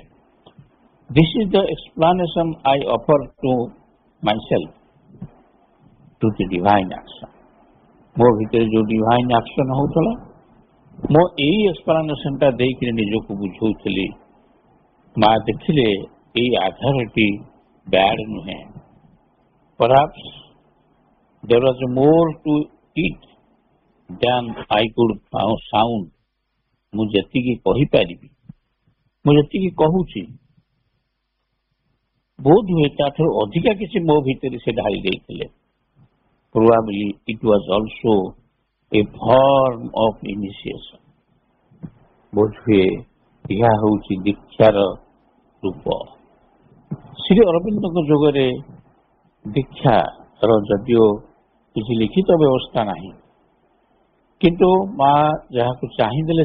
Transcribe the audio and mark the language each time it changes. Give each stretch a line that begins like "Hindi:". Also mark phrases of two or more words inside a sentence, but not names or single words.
English: This is the explanation I offer to myself to the divine action,
Odia: ମୋ ଭିତରେ ଯୋଉ
English: divine action
Odia: ହଉଥିଲା, ମୁଁ ଏଇ ଏକ୍ସପ୍ଲାନେସନଟା ଦେଇକିରି ନିଜକୁ ବୁଝଉଥିଲି। ମା ଦେଖିଲେ ଏଇ ଆଧାରଟି ବ୍ୟାଡ୍ ନୁହେଁ,
English: perhaps there was more to it than I could sound,
Odia: ମୁଁ ଯେତିକି କହିପାରିବି, ମୁଁ ଯେତିକି କହୁଛି, ବୋଧ ହୁଏ ତାଠାରୁ ଅଧିକା କିଛି ମୋ ଭିତରେ ସେ ଢାଳି ଦେଇଥିଲେ।
English: Probably it was also a form of initiation,
Odia: ବୋଧ ହୁଏ ଏହା ହେଉଛି ଦୀକ୍ଷାର ରୂପ। ଶ୍ରୀ ଅରବିନ୍ଦଙ୍କ ଯୋଗରେ ଦୀକ୍ଷାର ଯଦିଓ କିଛି ଲିଖିତ ବ୍ୟବସ୍ଥା ନାହିଁ, କିନ୍ତୁ ମା ଯାହାକୁ ଚାହିଁଦେଲେ